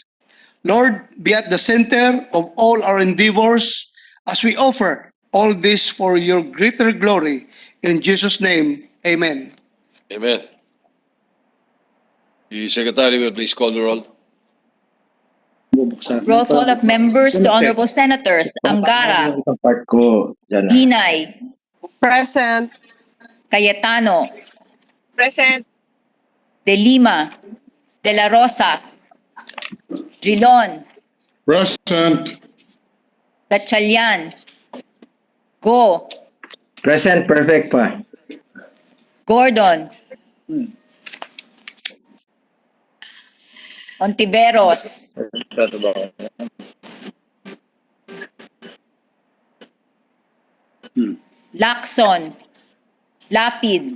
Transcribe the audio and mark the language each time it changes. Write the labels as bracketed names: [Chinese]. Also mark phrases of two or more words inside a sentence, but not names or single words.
[English] Lord, be at the center of all our endeavors as we offer all this for your greater glory. In Jesus' name, amen. Amen. The Secretary will please call the roll. Roll call of members to Honorable Senators Angara, Hinay, Present. Cayetano, Present. De Lima, De La Rosa, Drilon, Present. Gatchalian, Go, Present, perfect pa. Gordon, Ontiveros, Lacson, Lapid,